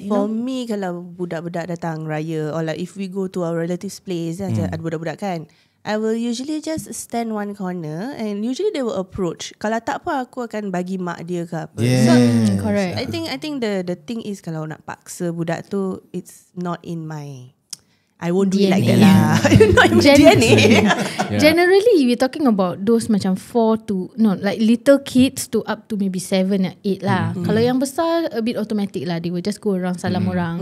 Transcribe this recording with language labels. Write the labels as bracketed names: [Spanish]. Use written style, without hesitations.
[English] For me, [Malay] kalau budak-budak datang raya, [English] or like if we go to our relatives' place, [Malay] ada budak-budak kan, [English] I will usually just stand one corner and usually they will approach. [Malay] Kalau tak apa, aku akan bagi mak dia ke apa. [English] So, correct. I think the thing is [Malay] kalau nak paksa budak tu, [English] it's not in my, I won't do it like that lah. Not in my DNA. Generally, we're talking about those macam little kids to up to maybe 7 or 8 lah. [Malay] Kalau yang besar, [English] a bit automatic lah. They will just go around salam orang.